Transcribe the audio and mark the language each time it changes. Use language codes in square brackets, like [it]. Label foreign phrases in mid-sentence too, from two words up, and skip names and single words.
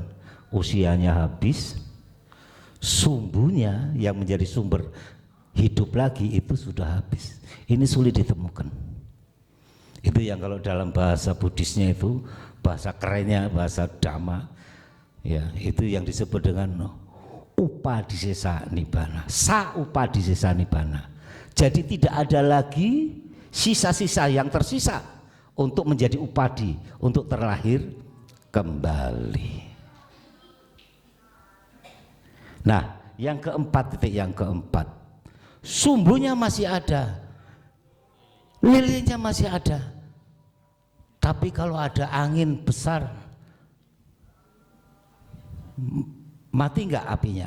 [id] Usianya habis, sumbunya yang menjadi sumber hidup lagi itu sudah habis. Ini sulit ditemukan. Itu yang kalau dalam bahasa Buddhisnya itu, bahasa kerennya, bahasa Dhamma, ya itu yang disebut dengan [pi] upadisesa nibbana, sa upadisesa nibbana. [id] Jadi tidak ada lagi sisa-sisa yang tersisa untuk menjadi upadi, untuk terlahir kembali. Nah, yang keempat, titik yang keempat, sumbunya masih ada, lilinnya masih ada, tapi kalau ada angin besar, mati nggak apinya?